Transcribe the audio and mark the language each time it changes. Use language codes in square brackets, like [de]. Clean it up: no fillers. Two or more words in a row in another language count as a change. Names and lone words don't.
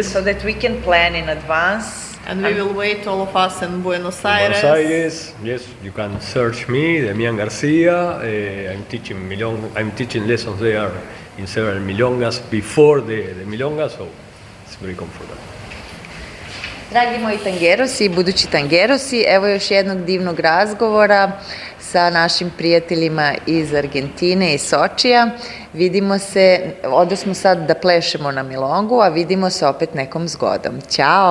[en] so that we can plan in advance. And we will wait all of us in Buenos Aires. Buenos Aires, yes, you can search me, Demián García. I'm teaching lessons there in several milongas before the milonga, so it's very comfortable. [sr] Dragi moji tangerosi i budući tangerosi, evo još jednog divnog razgovora sa našim prijateljima iz Argentine i Sočija. Vidimo se, odosmo sad da plešemo na milongu, a vidimo se opet nekom zgodom.